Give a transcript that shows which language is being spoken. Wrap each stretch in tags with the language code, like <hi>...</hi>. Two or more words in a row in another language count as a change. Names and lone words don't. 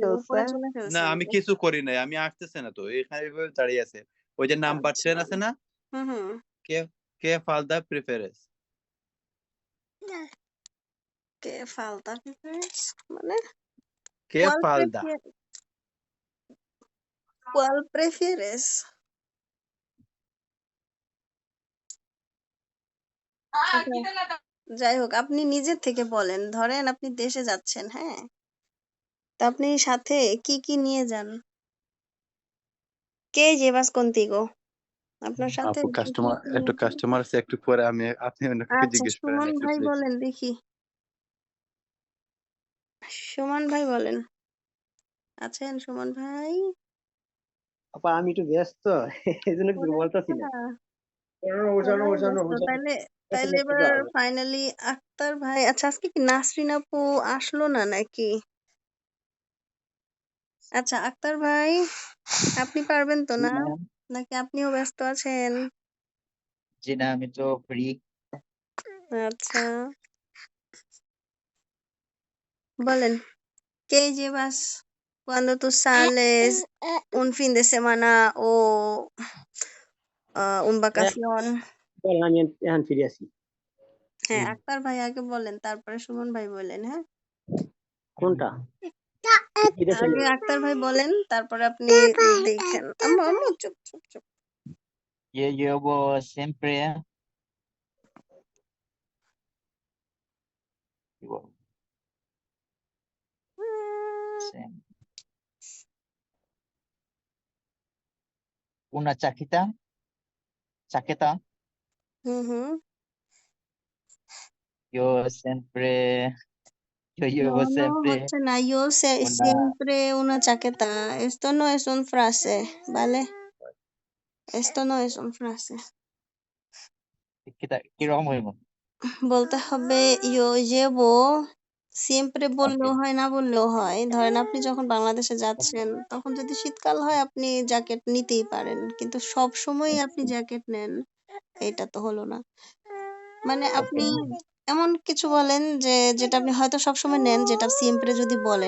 <bn>লাগতেছিল, ফেলছে। উপরে চলে না ফেলছেন। আমি কিছু করি নাই, আমি আসতেছে না তো, এখানে এভাবে দাঁড়িয়ে আছে। ওই যে নাম্বার আচ্ছা। 10 আছে না, হুম। কে কে ফাল দা প্রিফারেন্স? কে ফালতা প্রিফারেন্স মানে কে</bn> <es>¿cuál ফাল দা? prefieres? ¿Cuál prefieres?</es> <bn>আচ্ছা, যাই হোক আপনি নিজের থেকে বলেন, ধরেন আপনি দেশে যাচ্ছেন, হ্যাঁ? তো আপনি সাথে কি নিয়ে যান?</bn> <es>¿Qué llevas contigo?</es> <bn>আপনার সাথে আপু কি কাস্টমার, নিয়ে একটু যান? কাস্টমার আছে, একটু পরে আমি, আপনি অন্য কাউকে আচ্ছা, জিজ্ঞেস করেন সুমন একটু ভাই প্লিজ। বলেন দেখি। সুমন ভাই বলেন। আছেন সুমন ভাই? আপা আমি একটু ব্যস্ত এই জন্য কিছু ওরে বলতেছি না। আচ্ছা, ওজানো সবাই ওজানো ব্যস্ত। ওজানো তাইলে এবার ফাইনালি আক্তার ভাই, আচ্ছা আজকে কি নাসরিন আপু আসলো না নাকি? আচ্ছা আক্তার ভাই, আপনি পারবেন তো জি না? ম্যাম। নাকি আপনিও ব্যস্ত আছেন? জি না, আমি তো ফ্রি। আচ্ছা, বলেন।</bn> <es>¿Qué llevas cuando tú sales un fin de semana o un vacación?</es> <bn>বল আমি এখন ফিরে আছি। হ্যাঁ, আক্তার ভাই আগে বলেন, তারপরে সুমন ভাই বলেন, হ্যাঁ? কোনটা? এটা ছিল। আগে আক্তার ভাই বলেন, তারপরে আপনি দেখেন। আম্মু চুপ।</bn> <es>Yo llevo siempre, digo, sem- una chaqueta. হুম। Yo siempre, yo No, llevo no, siempre</es> <bn>হচ্ছে না। Yo</bn> <es>una siempre una chaqueta. Esto no es un frase, ¿vale? Esto no es un frase.</es> <bn>কিরকম হইব? বলতে হবে</bn> <es>yo llevo siempre</es> <bn>ওকে বললেও হয় না বললেও হয়। ধরেন আপনি যখন বাংলাদেশে যাচ্ছেন তখন যদি শীতকাল হয় আপনি জ্যাকেট নিতেই পারেন। কিন্তু সবসময়ই আপনি জ্যাকেট নেন এটা তো হলো না। মানে ওকে আপনি এমন কিছু বলেন যে যেটা আপনি হয়তো সবসময় নেন যেটা siempre যদি বলেন।</bn>